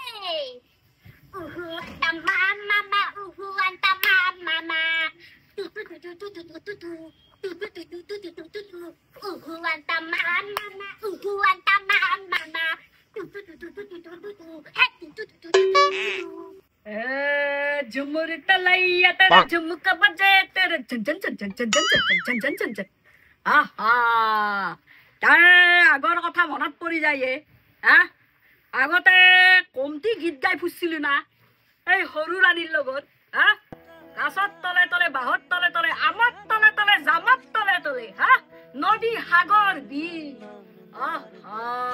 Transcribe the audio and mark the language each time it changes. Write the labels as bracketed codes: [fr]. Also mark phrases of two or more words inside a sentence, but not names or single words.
[hi] Mama, anta mama. Anta mama. झुमुर तलैया तेरा झुमक बजे तेरे झन झन झन झन झन झन झन झन झन झन आहा [as] तार আগৰ কথা মনত পৰি যায় আগতে কমটি গীত গাই ফুছিলো না এই সৰু ৰাণীৰ লগত গাছত তলে তলে বাহত তলে তলে আমত তলে তলে জামত তলে তলে নদী সাগৰ বিল আহা